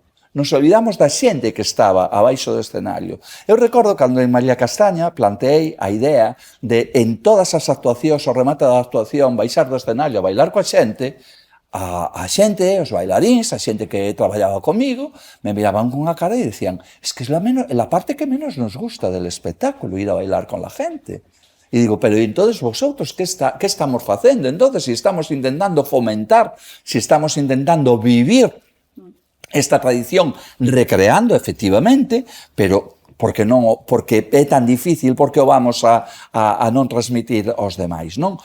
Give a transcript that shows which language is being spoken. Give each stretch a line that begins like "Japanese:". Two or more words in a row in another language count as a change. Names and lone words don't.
Galician: Nos olvidamos da xente que estaba abaixo do escenario. Eu recordo cando en María Castaña planteei a idea de, en todas as actuacións, o remate da actuación, baixar do escenario a bailar coa xente, a xente, os bailaríns, a xente que traballaba comigo, me miraban con a cara e decían,
Spanish: es que es la parte que menos nos gusta del espectáculo, ir a bailar con la gente.
Galician: E digo, pero
Spanish: entonces vosotros,
Galician: que estamos facendo?
Spanish: Entonces, si estamos intentando fomentar, si estamos intentando vivir esta tradición, recreando efectivamente,
Galician: pero porque é tan difícil, porque o vamos a non transmitir aos demais, non?